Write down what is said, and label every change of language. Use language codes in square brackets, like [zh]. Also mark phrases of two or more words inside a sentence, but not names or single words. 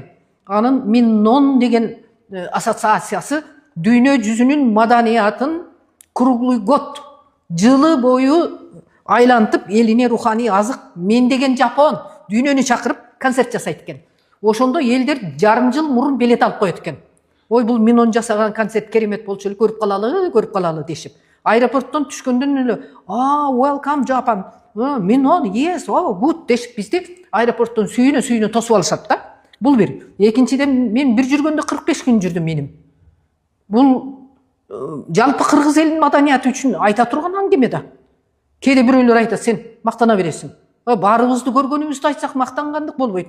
[ky] Анын Миннон деген ассоциациясы дүйнө жүзүнүн маданиятын [ru] круглый год [ky] жылы бою айлантып, элине руханий азык мен деген Жапон дүйнөнү чакырып концерт жасайт экен. Ошондо элдер жарым жыл мурун билет алып коет экен. Ой, бул Миннон жасаган концерт керемет болчу эле, көрүп калалы дешип. Аэропорттон түшкөндөн эле, [en] welcome Japan, Миннон, yes, good [ky] дешип бизди аэропорттон сүйүнө тосуп алышат да. Бул бир. Экинчиден, мен бир жүргөндө 45 күн жүрдүм меним. Бул жалпы кыргыз элинин маданияты үчүн айта турган аңгеме да. Кээде бирөөлөр айтат, сен мактана бересиң. Баарыбызды көргөнүбүздү айтсак мактангандык болбойт.